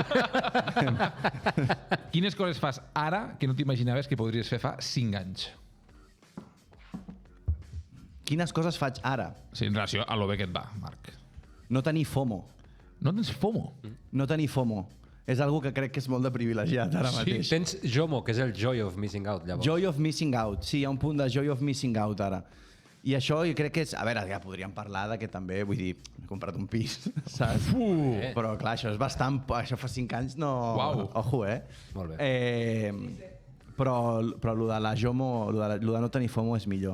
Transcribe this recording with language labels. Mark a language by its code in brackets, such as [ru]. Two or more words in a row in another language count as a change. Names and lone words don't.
[ca] Quines coses fas ara que no t'imaginaves que podries fer fa 5 anys? Quines coses faig ara? Sí, en relació a lo bé que et va, Marc. No tenir FOMO. No tens FOMO? No tenir FOMO. És algo que crec que és molt de privilegiat ara mateix. Tens JOMO, que és el [en] Joy of Missing Out, [ca] llavors. [en] Joy of Missing Out. [ca] Sí, hi ha un punt de [en] Joy of Missing Out [ca] ara. I això jo crec que és... A veure, ja podríem parlar de que també, vull dir, he comprat un pis, saps? Però clar, això és bastant... Això fa 5 anys no... Uau. Ojo, Molt Però lo de la JOMO, lo de no tenir FOMO és millor.